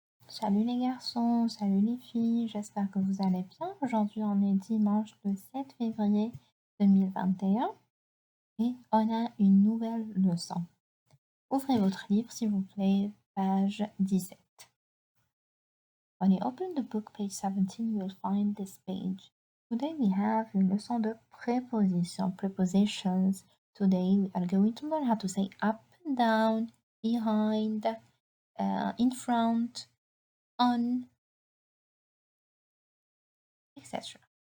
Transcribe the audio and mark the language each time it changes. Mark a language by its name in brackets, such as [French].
[French] Salut les garçons, salut les filles, j'espère que vous allez bien. Aujourd'hui, on est dimanche le 7 février 2021 et on a une nouvelle leçon. Ouvrez votre livre, s'il vous plaît, page 17. [English] When you open the book, page 17, you will find this page. Today we have [French] une leçon de préposition, [English] prepositions. Today we are going to learn how to say up and down, behind, in front, on, etc.